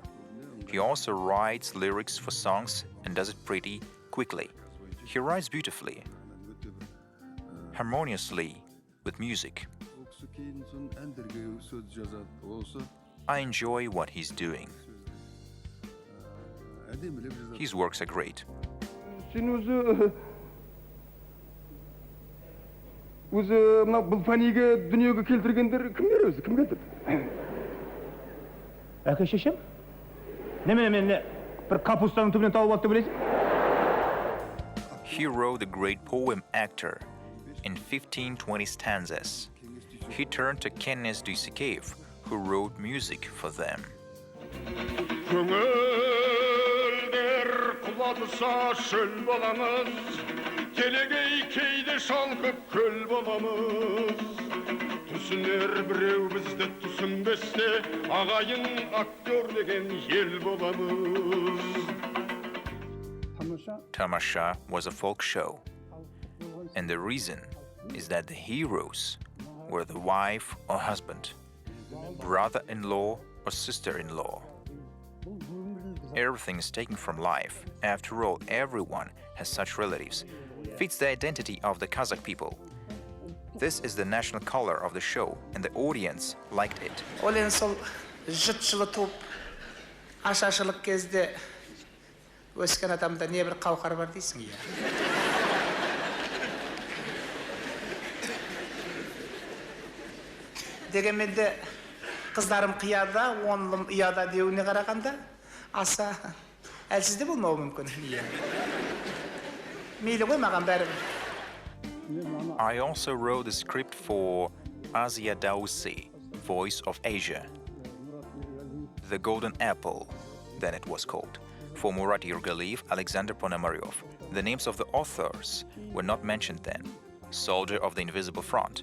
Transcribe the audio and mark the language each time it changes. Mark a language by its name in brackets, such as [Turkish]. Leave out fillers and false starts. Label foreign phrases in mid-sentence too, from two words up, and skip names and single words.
[English] He also writes lyrics for songs and does it pretty quickly. He writes beautifully, harmoniously with music. I enjoy what he's doing. His works are great. [Kazakh] өзі мына бұл фәниге дүниеге келтіргендер кімдер өзі кім келтірді әке шешем немене мен бір капустаның түбінен тауып алды деп ойлайсың [English] He wrote the great poem Actor in 1520 stanzas. He turned to Kenneth Duysekev, who wrote music for them. [Kazakh] Көңілдер құлатса шөл боламыз Келегей кейде шалқып көл боламыз Түсінер біреу бізді түсінбесте Ағайын актер деген ел боламыз [English] Tamasha was a folk show, and the reason is that the heroes were the wife or husband, brother-in-law or sister-in-law. Everything is taken from life. After all, everyone has such relatives. Fits the identity of the Kazakh people. This is the national color of the show, and the audience liked it. [Kazakh] Ол енді сол жұт жылы туып ашаршылық кезде өскен адамда не бір қауқар бар дейсің, иә. Дегенмен де қыздарым қияда, оңлым ұяда деуіне қарағанда аса әлсіз де болмауы мүмкін, иә. Мейлі ғой маған бәрібір. [English] I also wrote the script for Asia Dausi, Voice of Asia, The Golden Apple, then it was called, for Murat Yurgaliyev, Alexander Ponomaryov. The names of the authors were not mentioned then. Soldier of the Invisible Front.